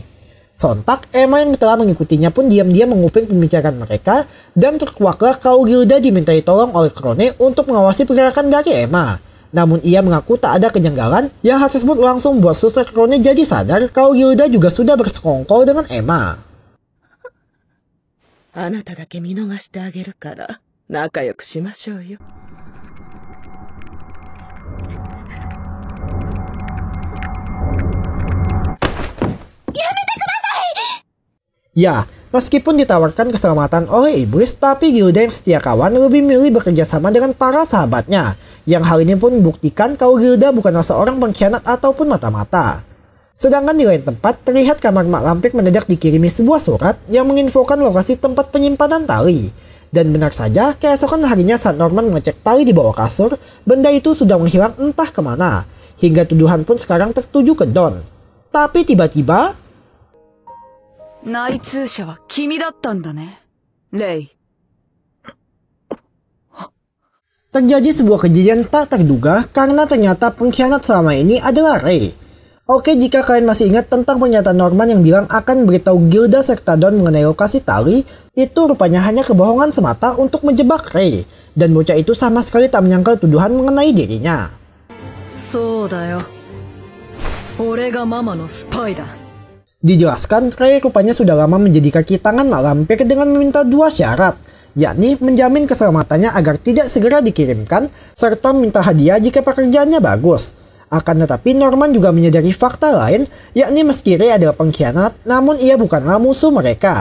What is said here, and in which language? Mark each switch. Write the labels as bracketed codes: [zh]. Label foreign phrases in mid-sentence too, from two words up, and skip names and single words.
[id] Sontak, Emma yang telah mengikutinya pun diam-diam menguping pembicaraan mereka dan terkuaklah kau Gilda dimintai tolong oleh Krone untuk mengawasi pergerakan dari Emma. Namun ia mengaku tak ada kejanggalan yang hal tersebut langsung membuat suster Krone jadi sadar kau Gilda juga sudah bersekongkol dengan Emma. [ja] あなただけ見逃してあげるから仲良くしましょうよ。 [id] Ya, meskipun ditawarkan keselamatan oleh iblis, tapi Gilda yang setia kawan lebih milih bekerja sama dengan para sahabatnya. Yang hal ini pun membuktikan kalau Gilda bukanlah seorang pengkhianat ataupun mata-mata. Sedangkan di lain tempat, terlihat kamar Mak Lampir mendadak dikirimi sebuah surat yang menginfokan lokasi tempat penyimpanan tali. Dan benar saja, keesokan harinya saat Norman mengecek tali di bawah kasur, benda itu sudah menghilang entah kemana. Hingga tuduhan pun sekarang tertuju ke Don. Tapi tiba-tiba, [ja] 内通者は君だったんだね、レイ。 [id] terjadi sebuah kejadian tak terduga karena ternyata pengkhianat selama ini adalah Ray. Oke, jika kalian masih ingat tentang pernyataan Norman yang bilang akan beritahu Gilda serta Don mengenai lokasi tali, itu rupanya hanya kebohongan semata untuk menjebak Ray. Dan bocah itu sama sekali tak menyangkal tuduhan mengenai dirinya. [ja] そうだよ、俺がママのスパイだ。 [id] Dijelaskan, Ray rupanya sudah lama menjadi kaki tangan Mak Lampir dengan meminta dua syarat, yakni menjamin keselamatannya agar tidak segera dikirimkan, serta meminta hadiah jika pekerjaannya bagus. Akan tetapi Norman juga menyadari fakta lain, yakni meski Ray adalah pengkhianat, namun ia bukanlah musuh mereka.